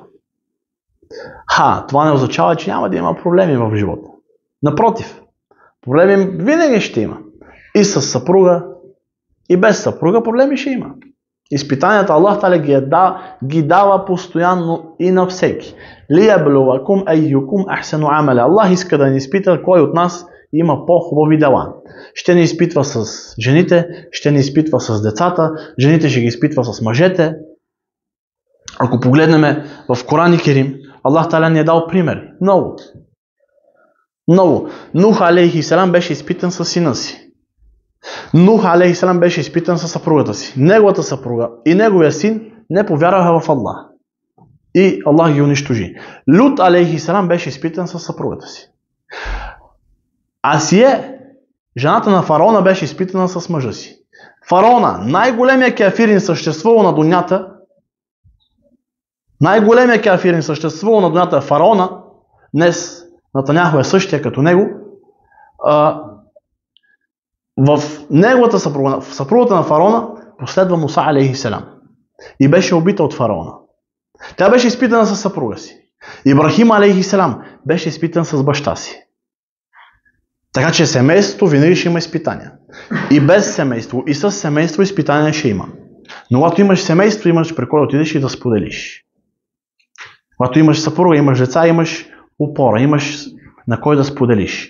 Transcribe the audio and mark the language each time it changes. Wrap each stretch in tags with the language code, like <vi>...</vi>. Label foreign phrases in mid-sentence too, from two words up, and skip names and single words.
<bg>Това не означава, че няма да има проблеми в живота. Напротив, проблеми винаги ще има. И с съпруга, и без съпруга проблеми ще има. Изпитанията Аллах Таля ги дава постоянно и на всеки.</bg> <ar>ليبلوكم أيكم أحسن عملا.</ar> <bg>Аллах иска да ни изпита кой от нас има по-хубави дела. Ще ни изпитва с жените, ще ни изпитва с децата, жените ще ги изпитва с мъжете. Ако погледнем в Коран и Керим, Аллах Таля ни е дал примери. Много. Много. Нух</bg> <ar>عليه السلام</ar> <bg>беше изпитан с сина си. Нух</bg> <ar>عليه السلام</ar> <bg>беше изпитан с съпругата си. Неговата съпруга и неговия син не повярваха в Аллах. И Аллах ги унищожи. Лут</bg> <ar>عليه السلام</ar> <bg>беше изпитан с съпругата си. Асие, жената на фараона, беше изпитана с мъжа си. Фараона, най-големия кафирин съществувал на дунята, е фараона. Днес Натаняху е същия като него. В неговата съпруга, в съпругата на фараона, последва Муса</bg> <ar>عليه السلام</ar> <bg>и беше убита от фараона. Тя беше изпитана с съпруга си. Ибрахим</bg> <ar>عليه السلام</ar> <bg>беше изпитан с баща си. Така че семейството винаги ще има изпитания. И без семейство, и с семейство изпитания ще има. Но когато имаш семейство, имаш при кой отидеш и да споделиш. Когато имаш съпруга, имаш деца, имаш опора, имаш на кой да споделиш.</bg>